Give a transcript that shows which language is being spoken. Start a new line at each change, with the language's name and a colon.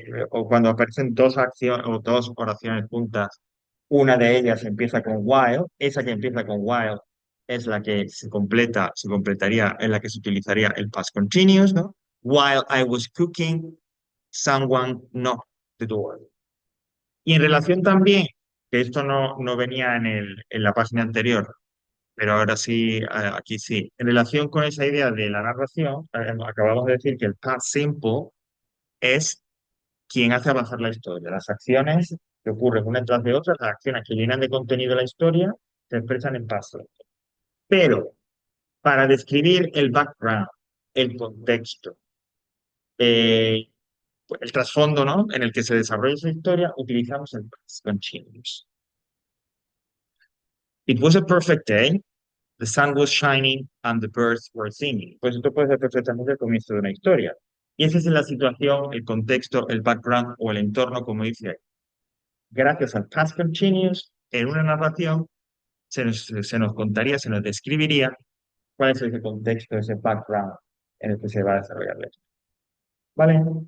Spanish: O cuando aparecen dos acciones o dos oraciones juntas, una de ellas empieza con while, esa que empieza con while es la que se completaría, en la que se utilizaría el past continuous, ¿no?
English: While I was cooking, someone knocked the door.
Spanish: Y en relación también, que esto no venía en la página anterior, pero ahora sí, aquí sí, en relación con esa idea de la narración, acabamos de decir que el past simple es quien hace avanzar la historia. Las acciones que ocurren una tras de otra, las acciones que llenan de contenido la historia, se expresan en pasos. Pero para describir el background, el contexto, eh, pues, el trasfondo, ¿no? En el que se desarrolla esa historia, utilizamos el past continuous.
English: It was a perfect day. The sun was shining and the birds were singing.
Spanish: Pues esto puede ser perfectamente el comienzo de una historia. Y esa es la situación, el contexto, el background o el entorno, como dice ahí. Gracias al past continuous, en una narración se nos contaría, se nos describiría cuál es ese contexto, ese background en el que se va a desarrollar la historia. ¿Vale?